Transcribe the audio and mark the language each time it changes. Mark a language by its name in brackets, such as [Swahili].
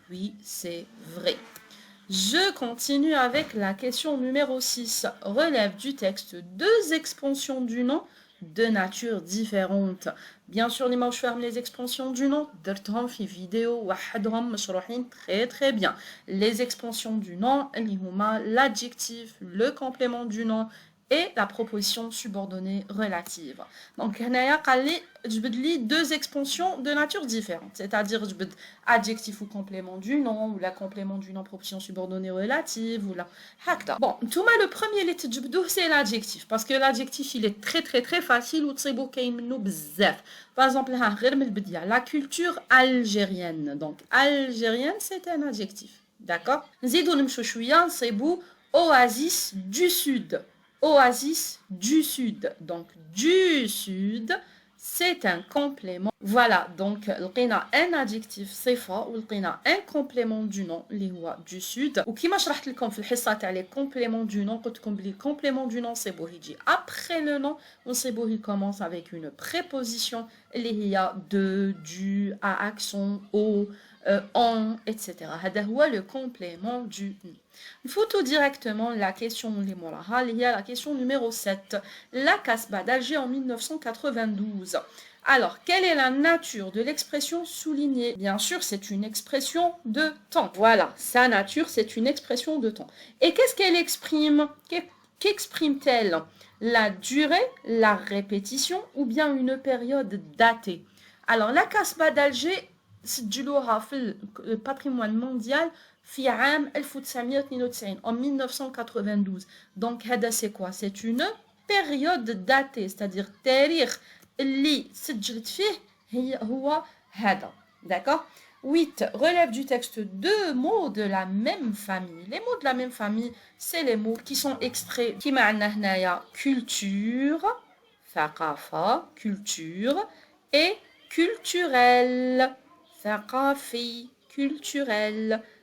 [French] Oui, c'est vrai. Je continue avec la question numéro 6. Relève du texte deux expansions du nom de nature différente. Bien sûr, je ferme les expansions du nom. [Arabic] درتهم في فيديو وحدهم مشروحين [French] très très bien. Les expansions du nom, [Arabic] اللي هما [French] l'adjectif, le complément du nom et la proposition subordonnée relative. Donc, [Arabic] هنايا قال لي جبد لي [French] deux expansions de nature différente, c'est-à-dire [Arabic] جبد [French] adjectif ou complément du nom ou la complément du nom proposition subordonnée relative ou la [Arabic] هكذا. [French] Bon, [Arabic] نتوما [French] le premier [Arabic] اللي تجبدوه [French] c'est l'adjectif parce que l'adjectif il est très très très facile [Arabic] وتصيبوه كاين منه بزاف. [French] Par exemple, [Arabic] ها غير من البداية [French] la culture algérienne. Donc algérienne c'est un adjectif. D'accord? [Arabic] نزيدو نمشو شوية نصيبو oasis du sud. [French] Oasis du sud. Donc, du sud, c'est un complément. Voilà, donc, [Arabic] لقينا [French] un adjectif [Arabic] صفة ولقينا [French] un complément du nom [Arabic] اللي هو [French] du sud. [Arabic] وكيما شرحت لكم في الحصة تاع [French] les compléments du nom [Arabic] قلت لكم بلي [French] complément du nom [Arabic] صيبوه يجي [French] après le nom [Arabic] ونصيبوه [French] il commence avec une préposition [Arabic] اللي هي [French] de, du, à accent, au, en, etc. [Arabic] هذا هو [French] le complément du nom. Il faut tout directement la question il y a la question numéro 7. La Casbah d'Alger en 1992. Alors, quelle est la nature de l'expression soulignée? Bien sûr, c'est une expression de temps. Voilà, sa nature, c'est une expression de temps. Et qu'est-ce qu'elle exprime? Qu'exprime-t-elle? La durée, la répétition ou bien une période datée? Alors, la Casbah d'Alger, c'est du patrimoine mondial [Arabic] في عام 1992 [French] en 1992. Donc [Arabic] هذا [French] c'est quoi? C'est une période datée, c'est-à-dire [Arabic] تاريخ اللي سجلت فيه هو هذا. [French] D'accord? 8. Relève du texte deux mots de la même famille. Les mots de la même famille, c'est les mots qui sont extraits [Arabic] كيما عندنا هنايا [French] culture, [Arabic] ثقافة, [French] culture et culturel, [Arabic] ثقافي, [French] culturel.